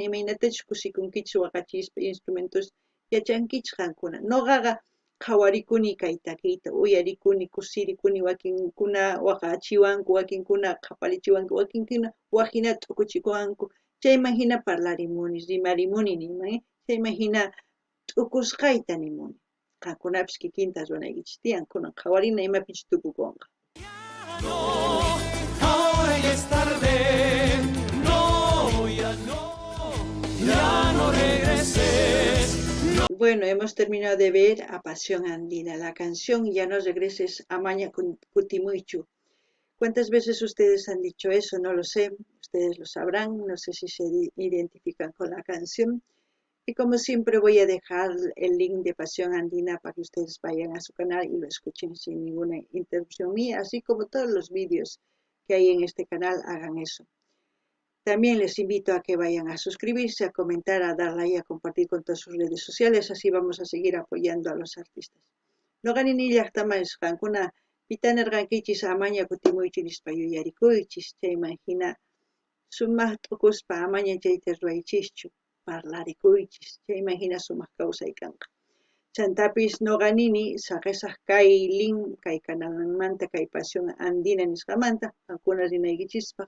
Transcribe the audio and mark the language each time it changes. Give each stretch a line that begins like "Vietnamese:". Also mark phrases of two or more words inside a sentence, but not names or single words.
Quechua: imaynatachus kusikunkichis waqachispa instrumentos yachankichis qankuna nuqaqa qhawarikuni kay takiyta uyarikuni kusirikuni wakinkuna waqachiwanku wakinkuna qhapalichiwanku wakinkuna waqhina t'ukuchiwanku chayman hina parlarimuni rimarimuni niman chayman hina t'ukusqayta nimuni qankunapis kikinta ruwanaykichis tiyan kunan qhawarina imapichus tukukunqa.
Spanish: Ahora ya es tarde, no, ya no, ya no regreses. Bueno, hemos terminado de ver a Pasión Andina, la canción Ya no regreses
Quechua: amaña kutimuychu.
Spanish: ¿Cuántas veces ustedes han dicho eso? No lo sé, ustedes lo sabrán, no sé si se identifican con la canción. Y como siempre voy a dejar el link de Pasión Andina para que ustedes vayan a su canal y lo escuchen sin ninguna interrupción mía, así como todos los vídeos que hay en este canal, hagan eso. También les invito a que vayan a suscribirse, a comentar, a dar like, a compartir con todas sus redes sociales, así vamos a seguir apoyando a los artistas.
Quechua: Noqanini llaqtamasqankuna pitanerqankichis amaña kutimuychu nispa yuyarikuychis, chayman hina sumaq t'ukuspa amaña chayta ruwaychischu, parlarikuychis, chayman hina sumaq kawsay kanqa. Chantapis noqanini saqisaq kay link kay canalmanta kay Pasión Andina nisqamanta qankuna rinaykichispaq